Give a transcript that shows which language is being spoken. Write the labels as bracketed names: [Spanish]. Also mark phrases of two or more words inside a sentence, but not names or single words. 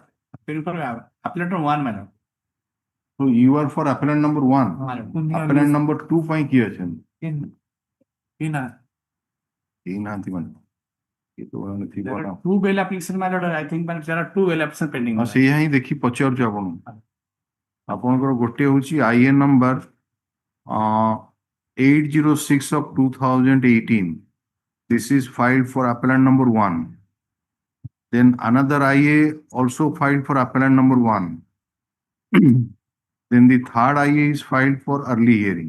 [English] Appeal for appellant 1, madam. So you are for appellant number 1. Appellant number 2 [Odia] ପାଇଁ କିଏ ଅଛନ୍ତି? [English] There are 2 bail applications, my lord. I think there are 2 bail applications pending. [Odia] ସେଇଆ ହିଁ ଦେଖି ପଚାରୁଛି ଆପଣଙ୍କର ଗୋଟେ ହଉଛି IN number 806 of 2018. [English] This is filed for appellant number 1. Then another IA also filed for appellant number 1. Then the third IA is filed for early hearing.